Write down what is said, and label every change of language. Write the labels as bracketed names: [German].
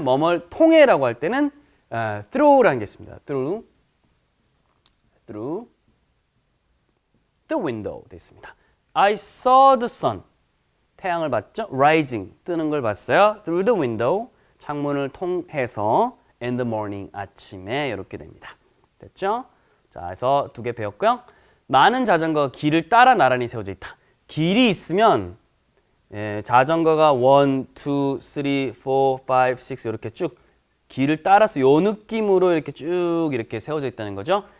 [Korean] 뭐뭘 통해라고 할 때는 through라는 게 있습니다. [English] through the window 돼 있습니다. I saw the sun. [Korean] 태양을 봤죠? rising 뜨는 걸 봤어요. [English] through the window [Korean] 창문을 통해서 [English] in the morning [Korean] 아침에 이렇게 됩니다. 됐죠? 자, 그래서 두 개 배웠고요. 많은 자전거가 길을 따라 나란히 세워져 있다. 길이 있으면 자전거가 1, 2, 3, 4, 5, 6 이렇게 쭉 길을 따라서 요 느낌으로 이렇게 쭉 이렇게 세워져 있다는 거죠.